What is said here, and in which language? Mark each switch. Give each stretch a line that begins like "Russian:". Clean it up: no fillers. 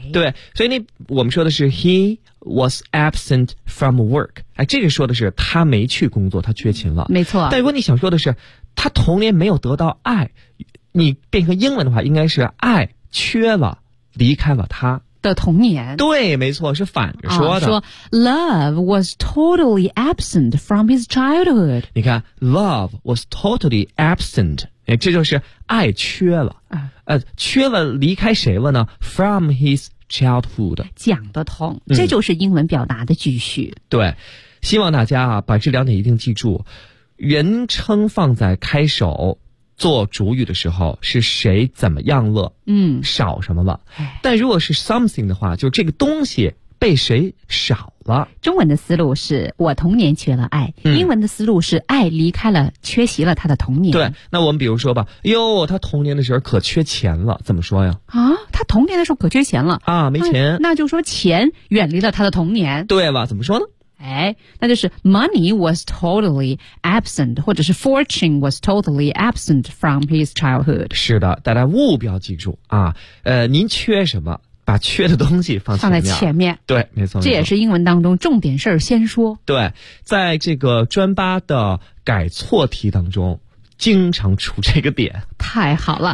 Chinese: 对，所以我们说的是
English: he was absent from work，
Chinese: 这个说的是他没去工作，他缺勤了，没错。但如果你想说的是他童年没有得到爱，你变成英文的话应该是爱缺了离开了他的童年。对，没错，是反着说的。说
English: love was totally absent from his childhood。
Chinese: 你看
English: love was totally absent，
Chinese: 这就是爱缺了。缺了，离开谁了呢？
English: from his childhood。
Chinese: 讲得通，这就是英文表达的句序。对，希望大家啊把这两点一定记住，人称放在开首。做主语的时候是谁怎么样了，少什么了。但如果是 something 的话，就这个东西被谁少了。中文的思路是我童年缺了爱，英文的思路是爱离开了，缺席了他的童年。对，那我们比如说吧，哟，他童年的时候可缺钱了，怎么说呀？他童年的时候可缺钱了啊，没钱。那就说钱远离了他的童年。对了，怎么说呢？那就是
English: money was totally absent， 或者是 fortune was totally absent from his childhood。
Chinese: 是的，大家务必要记住啊，您缺什么把缺的东西放在前面。对，没错，这也是英文当中重点事儿先说。对，在这个专八的改错题当中经常出这个点，太好了。